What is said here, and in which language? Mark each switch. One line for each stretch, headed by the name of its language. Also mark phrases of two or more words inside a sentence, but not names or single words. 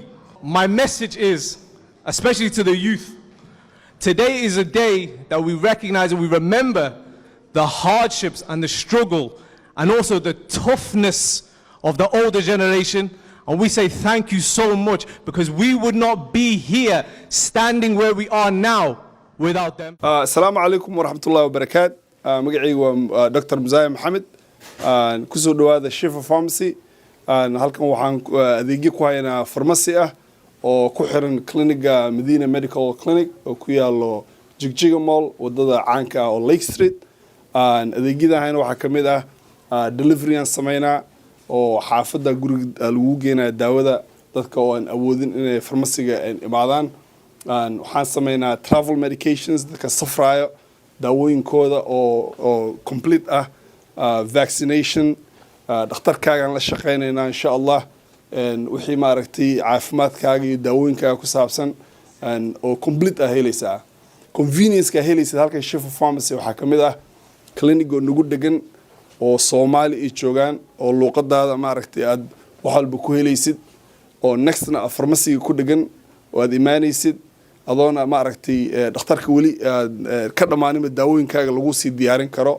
English: My message is, especially to the youth, today is a day that we recognize and we remember the hardships and the struggle and also the toughness of the older generation. And we say thank you so much, because we would not be here standing where we are now without them.
Arabic: السلام عليكم ورحمة الله وبركاته.
Somali: Magacaygu waa Dr. Muzaya Maxamed. Kusoo dhawaada Shifa Pharmacy. Halkan waxaan adeegyo ku haynaa pharmacy ah oo ku xiran cliniga Medina Medical Clinic oo ku yaalo Jigjiga Mall wadada caanka ah oo Lake Street. Adeegyada hayna waxaa kamid ah delivery aan sameynaa oo xaafada guriga lagu geenaa daawada dadka oo aan awoodin inay pharmacy-ga imaadaan. Waxaan sameynaa
English: travel medications
Somali: dadka safraayo daawooyinkooda oo complete ah, vaccination, dhakhtarkaagaan la shaqeynaynaa
Arabic: إن شاء الله,
Somali: wixii maaragtay caafimaadkaaga iyo daawooyinkaaga ku saabsan oo complete ah helaysaa. Convenience-ka helaysid halkan Shifa Pharmacy waxaa kamid ah clinic oo nagu degan oo Soomaali ay joogaan oo luqadaada maaragtay aad wax walba ku helaysid oo nextna pharmacy ku degan oo aad imaanaysid adoona maaragtay dhakhtarka wali ka dhamaanima daawooyinkaaga lagu sii diyaarin karo.